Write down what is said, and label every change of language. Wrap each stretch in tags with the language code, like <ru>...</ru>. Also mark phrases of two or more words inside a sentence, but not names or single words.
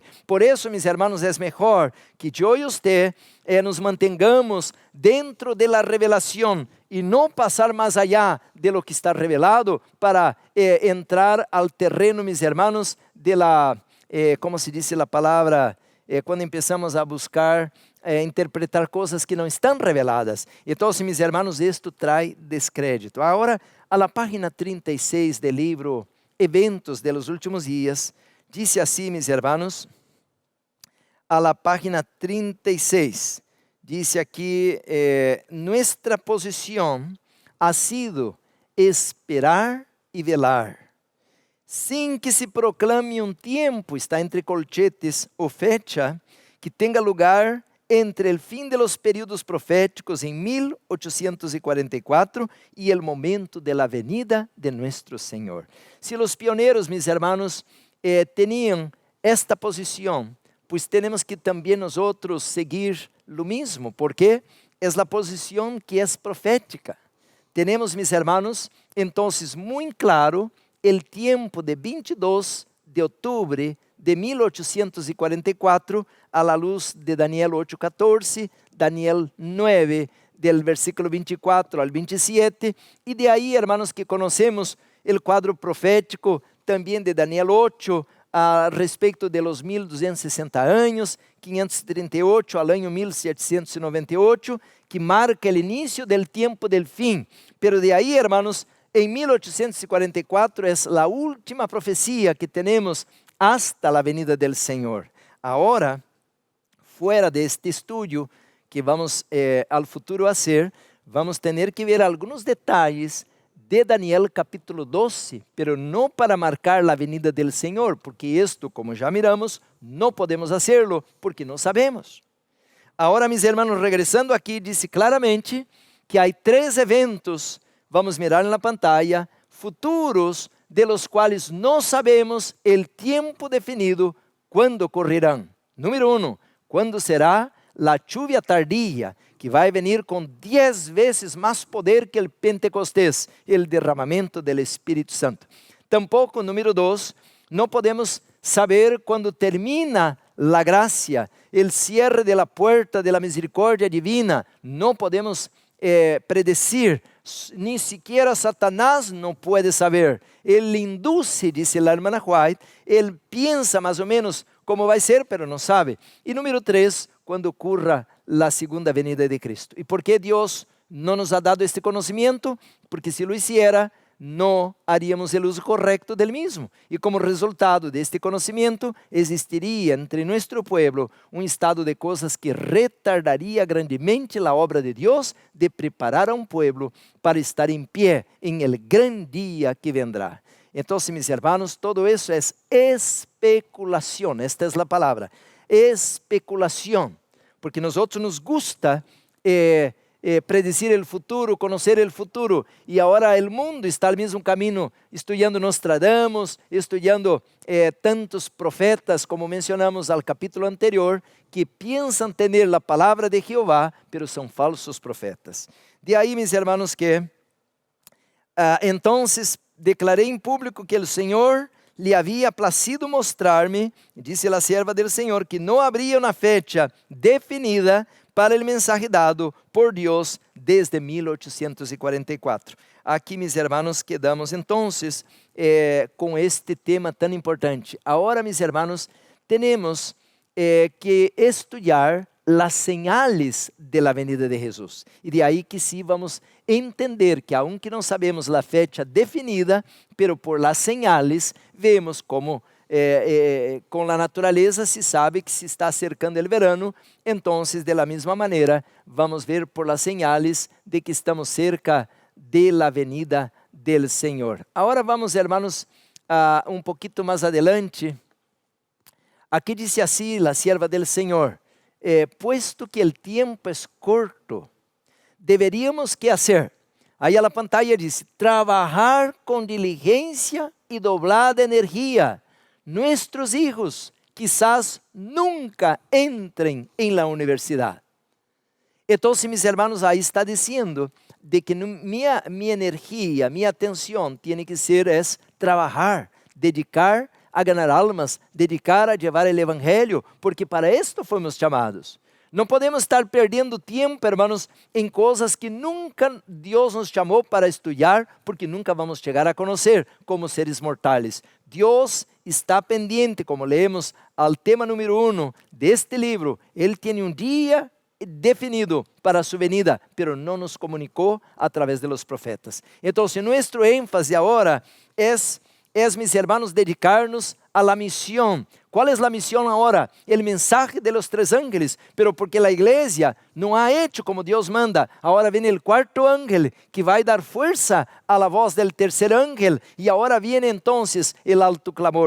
<es>Por eso, mis hermanos, es mejor que yo y usted nos mantengamos dentro de la revelación y no pasar más allá de lo que está revelado para entrar al terreno, mis hermanos, de la... como se dice la palabra,</es> <pt>quando empezamos a buscar interpretar coisas que não estão reveladas. Então, meus irmãos, isto traz descrédito. Agora,</pt> <es>a la página</es> <pt>36 do livro Eventos de los Últimos Dias, diz assim, meus irmãos,</pt> <es>a la página</es> <pt>36, diz aqui,</pt> <es>nuestra posição ha sido</es> <pt>esperar e velar,</pt> <es>sin que se proclame</es> <pt>um tempo, está entre colchetes, ou fecha, que tenha lugar entre o fim</pt> <es>de los períodos</es> <pt>proféticos em 1844 e o momento</pt> <es>de la venida de nuestro</es> <pt>Senhor. Se os pioneiros,</pt> <es>mis hermanos,</es> <pt>tinham esta posição, pues temos que também nós outros seguir</pt> <es>lo mismo,</es> <pt>porque é a posição que é profética. Temos,</pt> <es>mis hermanos,</es> <pt>então, muito claro,</pt> <es>el tiempo de 22 de octubre de 1844 a la luz de Daniel 8:14, Daniel 9, del versículo 24 al 27, y de ahí, hermanos, que conocemos el cuadro profético también de Daniel 8,</es> <pt>a respeito</pt> <es>de los 1260 años, 538 al año 1798, que marca el inicio del tiempo del fin. Pero de ahí, hermanos,</es> <pt>em 1844 é a última profecia que temos hasta a</pt> <es>venida del</es> <pt>Senhor. Agora, fora deste estudo que vamos ao futuro fazer, vamos ter que ver alguns detalhes de Daniel capítulo 12, pero não para marcar a</pt> <es>venida del</es> <pt>Senhor, porque isto, como já miramos, não podemos hacerlo, porque não sabemos. Agora,</pt> <es>mis hermanos, regresando</es> <pt>aqui, disse claramente que há 3 eventos, vamos mirar na pantalla, futuros,</pt> <es>de los</es> <pt>quais não sabemos o tempo definido, quando ocorrerão. Número 1, quando será a</pt> <es>lluvia tardía,</es> <pt>que vai venir com 10 vezes mais poder que o Pentecostés, o derramamento do Espírito Santo. Tampouco, número 2, não podemos saber quando termina a graça, o</pt> <es>cierre de la puerta de la</es> <pt>misericórdia divina, não podemos predecir,</pt> <es>ni siquiera Satanás</es> <pt>não pode saber. Ele induce, disse a irmã White, ele pensa mais ou menos como vai ser, pero não sabe. E número 3, quando ocorra a segunda venida de Cristo. E por que Deus não nos ha dado este conhecimento? Porque</pt> <es>se lo hiciera,</es> <pt>não haríamos o uso correto</pt> <es>del mismo.</es> <pt>E como resultado deste conhecimento, existiria entre nosso povo um estado de coisas que retardaria grandemente a obra de Deus de preparar a um povo para estar em pé em</pt> <es>el gran dia que vendrá.</es> <pt>Então,</pt> <es>mis hermanos,</es> <pt>todo isso é especulação. Esta é a palavra, especulação. Porque nós</pt> <es>nos gusta predecir</es> <pt>o futuro, conhecer o futuro, e agora o mundo está no mesmo caminho, estudando Nostradamus, estudando tantos profetas, como mencionamos</pt> <es>al capítulo anterior,</es> <pt>que pensam ter a palavra de Jeová, pero são falsos profetas. De aí,</pt> <es>mis hermanos, que entonces</es> <pt>declarei em público que o Senhor lhe havia placido mostrar-me, disse a serva del Senhor, que não haveria uma fecha definida para o mensaje dado por Deus desde 1844. Aqui,</pt> <es>mis hermanos, quedamos entonces</es> <pt>com este tema tão importante. Agora, mis hermanos, temos que estudar as</pt> <es>señales de la venida de</es> <pt>Jesus. E de aí que sim vamos entender que, aunque não sabemos a fecha definida, pero</pt> <es>por las señales</es> <pt>vemos como com a natureza se sabe que</pt> <es>se está acercando</es> <pt>o verano, então,</pt> <es>de la</es> <pt>mesma maneira, vamos ver</pt> <es>por las señales</es> <pt>de que estamos</pt> <es>cerca de la venida del</es> <pt>Senhor. Agora vamos, hermanos, um pouquinho mais adelante. Aqui diz assim,</pt> <es>a sierva del Senhor, puesto que el tiempo es corto, deberíamos que hacer.</es> <pt>Aí a pantalla diz, trabalhar com diligência e doblada energia.</pt> <es>Nuestros hijos quizás nunca</es> <pt>entrem em</pt> <es>la universidade.</es> <pt>Então,</pt> <es>mis hermanos,</es> <pt>aí está dizendo de que minha energia, minha atenção tem que ser trabalhar, dedicar a ganhar almas, dedicar a levar o evangelho, porque para isto fomos chamados. Não podemos estar perdendo tempo, hermanos, em coisas que nunca Deus nos chamou para estudar, porque nunca vamos chegar a conhecer como seres mortais. Deus está pendiente,</pt> <es>como leemos al</es> <pt>tema número 1 deste livro. Ele tem um dia definido para sua venida, pero não nos comunicou</pt> <es>a través de los profetas.</es> <pt>Então, nosso ênfase agora é,</pt> <es>mis hermanos,</es> <pt>dedicar-nos</pt> <es>a la misión. ¿Cuál es la misión ahora? El mensaje de los 3 ángeles, pero porque la iglesia no ha hecho como Dios manda. Ahora viene el 4º ángel que va a dar fuerza a la voz del 3er ángel, y ahora viene entonces el alto clamor.</es>